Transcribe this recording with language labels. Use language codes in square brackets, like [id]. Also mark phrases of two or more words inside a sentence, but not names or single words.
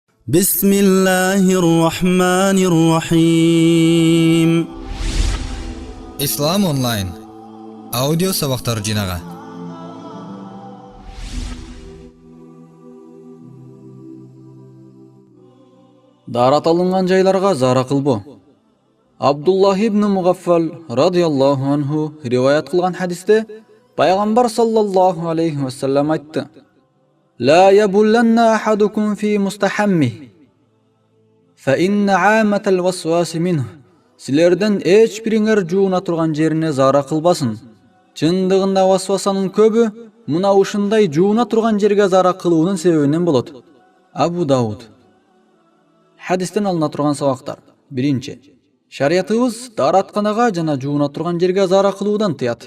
[ar] بسم الله الرحمن الرحيم. [ky] Ислам онлайн аудио сабактар жинага. Дарат алынган жайларга зара кылбо. Абдуллах ибн Мугаффал [ar] رضي الله عنه [ky] риваят кылган хадисте пайгамбар [ar] صلى الله عليه وسلم [ky] айтты: [ar] لا يبولن أحدكم في مستحمه فإن عامة الوسواس منه. [ky] Силерден эч бириңер жууна турган жерине зара кылбасын. Чындыгында васвасанын көбү мына ушундай жууна турган жерге зара кылуунун себебинен болот. Абу Дауд. Хадистен алына турган сабактар. Биринчи, шариятыбыз даратканага жана жууна турган жерге зара кылуудан тыят.